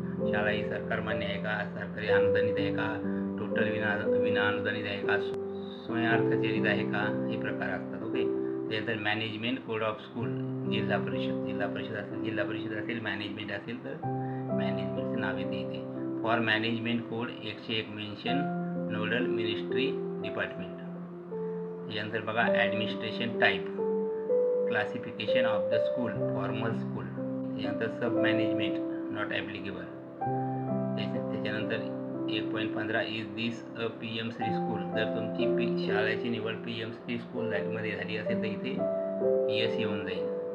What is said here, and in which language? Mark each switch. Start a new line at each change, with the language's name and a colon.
Marathi: शाळा ही सरकार मान्य आहे का, सरकारी अनुदानित आहे का, टोटल विना अनुदानित आहे का, स्वयंअर्थचलित आहे का, हे प्रकार असतात. ओके, त्यानंतर
English: management code of school,
Marathi: जिल्हा परिषद असेल, मॅनेजमेंट असेल तर मॅनेजमेंटचं नाव येते इथे.
English: For management code 101 mention nodal ministry department.
Marathi: त्याच्यानंतर बघा
English: Administration type, classification of the school, formal school.
Marathi: त्याच्यानंतर
English: Sub management not applicable. त्याच्यानंतर 1.15 is this a PM3 school.
Marathi: जर तुमची शाळेची निवड PM3 स्कूल मध्ये झाली असेल तर इथे यस येऊन जाईल.